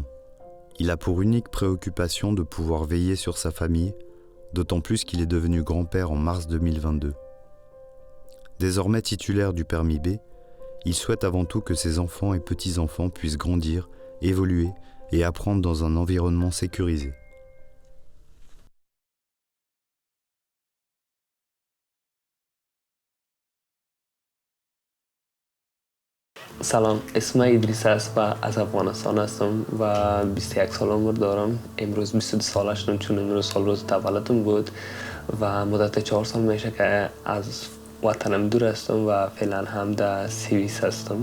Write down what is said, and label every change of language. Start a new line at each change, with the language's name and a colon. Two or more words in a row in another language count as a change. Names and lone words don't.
French: Il a pour unique préoccupation de pouvoir veiller sur sa famille, d'autant plus qu'il est devenu grand-père en mars 2022. Désormais titulaire du permis B, il souhaite avant tout que ses enfants et petits-enfants puissent grandir, évoluer et apprendre dans un environnement sécurisé.
Persian: سلام، اسم ادریس است و از افغانستان هستم و 21 سال عمر دارم. امروز 22 سال هستم چون امروز سال روز تولدم بود و مدت 4 سال میشه که از وطنم دور هستم و فعلا هم در سوئیس هستم.